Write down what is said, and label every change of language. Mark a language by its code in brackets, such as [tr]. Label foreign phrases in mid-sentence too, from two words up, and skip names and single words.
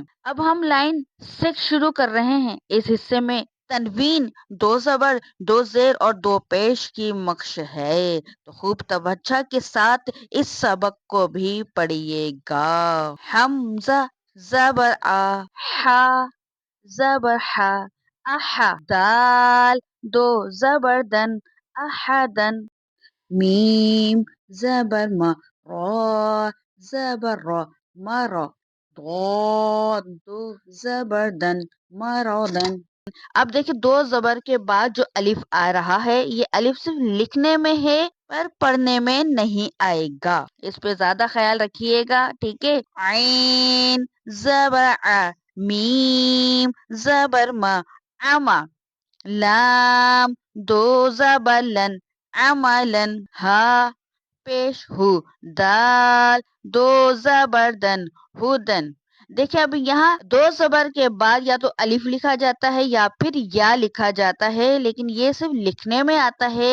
[ur] اب ہم لائن 6 شروع کر رہے ہیں۔ اس حصے میں تنوین، 2 زبر، 2 زیر اور 2 پیش کی مشق ہے، تو خوب توجہ کے ساتھ اس سبق کو بھی پڑھیے گا۔ حمزہ زبر آ، ہا زبر ہا، احا، دال 2 زبر دن، احدن، میم زبر ما، را زبر را، مرا، ضاد 2 زبر دن، مرادن۔ اب دیکھیں 2 زبر کے بعد جو الف آ رہا ہے یہ الف صرف لکھنے میں ہے پر پڑھنے میں نہیں آئے گا، اس پہ زیادہ خیال رکھیے گا، ٹھیک ہے۔ عین زبر ع، میم زبر ما، اما، لام 2 زبر لن، عملن، ہا پیش ہو، دال 2 زبر دن، ہدن۔ دیکھیں اب یہاں 2 زبر کے بعد یا تو الف لکھا جاتا ہے یا پھر یا لکھا جاتا ہے، لیکن یہ صرف لکھنے میں آتا ہے۔